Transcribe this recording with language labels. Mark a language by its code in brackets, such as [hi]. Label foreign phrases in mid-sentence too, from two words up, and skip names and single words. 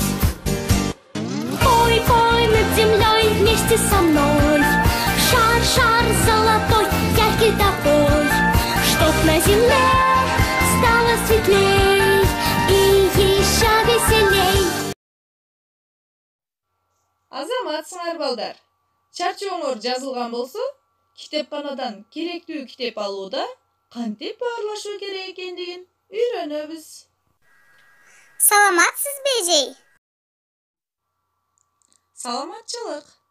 [ru] Пой, пой над землей вместе со мной. Шар, шар золотой, яркий такой, чтоб на земле стало светлей и еще веселей. [ky] Азаматсыңар балдар. Чарчооңор жазылган болсо, китепканадан керектүү китеп алууда кантип баарлашуу керек экендигин үйрөнөбүз. Саламатсызбы, эжей? Саламатчылык.